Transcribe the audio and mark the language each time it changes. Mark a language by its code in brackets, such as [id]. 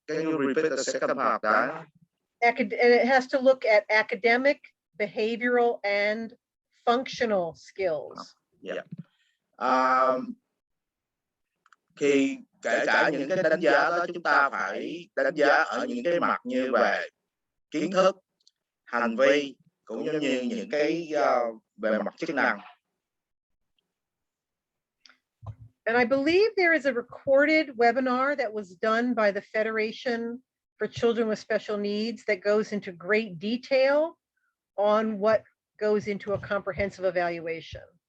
[en] Can you repeat the second part? And it has to look at academic, behavioral, and functional skills. Yeah. [vi] Khi kể cả những cái đánh giá đó, chúng ta phải đánh giá ở những cái mặt như về kiến thức, hành vi, cũng giống như những cái về mặt chức năng. [en] And I believe there is a recorded webinar that was done by the Federation for Children with Special Needs that goes into great detail on what goes into a comprehensive evaluation.